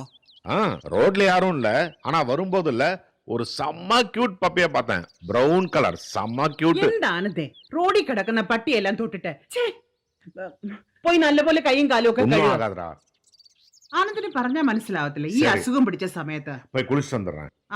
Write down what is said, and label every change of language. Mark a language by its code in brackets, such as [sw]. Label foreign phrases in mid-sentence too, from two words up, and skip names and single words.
[ta] ரோட்ல யாரும் இல்ல, ஆனா வரும்போது இல்ல ஒரு செம்ம [en] cute puppy [ta] பார்த்தேன். [en] brown colour, [ta] செம்ம கியூட். [ml] എന്താ ആനന്ദേ, റോഡിൽ കിടക്കുന്ന പട്ടിയെല്ലാം തൊട്ടിട്ട് പോയി നല്ലപോലെ കൈയും കാലും ഒക്കെ [ta] ஒண்ணும் [ml] കഴുകുക. [ta] ஆகாதுடா. [ml] ആനന്ദിന് പറഞ്ഞാൽ മനസ്സിലാവത്തില്ല ഈ ശരി. അസുഖം പിടിച്ച സമയത്ത്. [ta] போய் குளிச்சுட்டு வந்துடுறேன்.